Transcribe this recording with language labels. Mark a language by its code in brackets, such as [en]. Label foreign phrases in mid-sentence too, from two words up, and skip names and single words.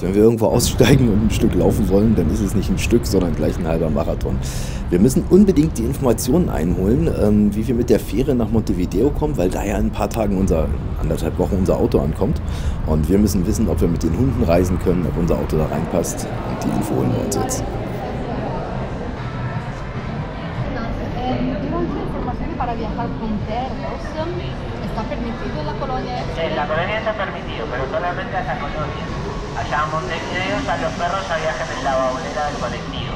[de] Wenn wir irgendwo aussteigen und ein Stück laufen wollen, dann ist es nicht ein Stück, sondern gleich ein halber Marathon. Wir müssen unbedingt die Informationen einholen, wie wir mit der Fähre nach Montevideo kommen, weil da ja in ein paar Tagen, anderthalb Wochen, unser Auto ankommt. Und wir müssen wissen, ob wir mit den Hunden reisen können, ob unser Auto da reinpasst. Und die Info holen wir uns jetzt. [es] ¿Está permitido en la colonia? En la colonia está permitido, pero solamente a esa colonia. Allá en Montevideo a los perros a viajan en la baulera del colectivo.